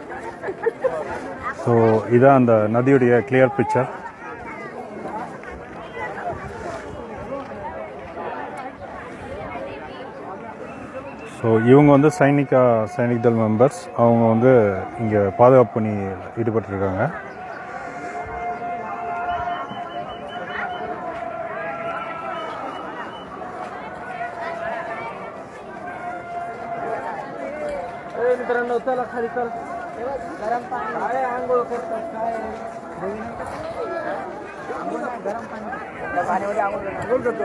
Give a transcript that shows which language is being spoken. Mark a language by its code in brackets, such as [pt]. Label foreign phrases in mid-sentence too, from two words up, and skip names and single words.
[ta] ஸோ இதான் அந்த நதியுடைய [en] clear picture. [ta] ஸோ இவங்க வந்து சைனிக் தள் மெம்பர்ஸ். அவங்க வந்து இங்கே பாதுகாப்பு பணி ஈடுபட்டிருக்காங்க. [mr] मित्रांनो चला खाली चल. गरम पाणी काय आंघोळ करतात काय गरम पाणी त्या पाण्यामध्ये आंघोळ करतो.